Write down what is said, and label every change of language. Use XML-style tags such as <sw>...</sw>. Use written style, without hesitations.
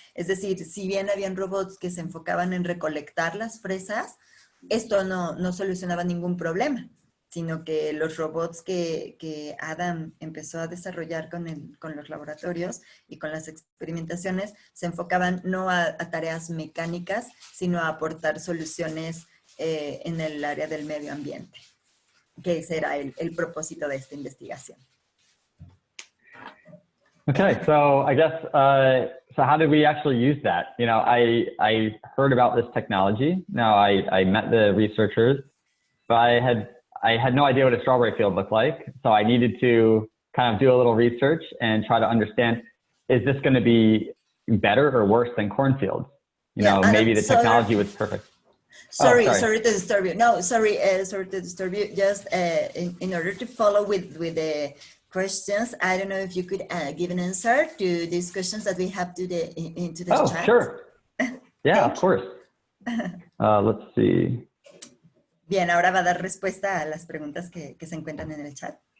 <es>Es decir, si bien habían robots que se enfocaban en recolectar las fresas, esto no solucionaba ningún problema, sino que los robots que Adam empezó a desarrollar con los laboratorios y con las experimentaciones se enfocaban no a tareas mecánicas, sino a aportar soluciones en el área del medio ambiente, que ese era el propósito de esta investigación.</es> <en>Okay, so I guess, so how did we actually use that? You know, I heard about this technology. Now I met the researchers, but I had no idea what a strawberry field looked like. So I needed to kind of do a little research and try to understand, is this going to be better or worse than cornfields? You know, maybe the technology was perfect. Sorry to disturb you. No, sorry to disturb you. Just in order to follow with the questions, I don't know if you could give an answer to these questions that we have into the chat. Oh, sure. Yeah, of course. Let's see.</en> <es>Bien, ahora va a dar respuesta a las preguntas que se encuentran en el chat.</es>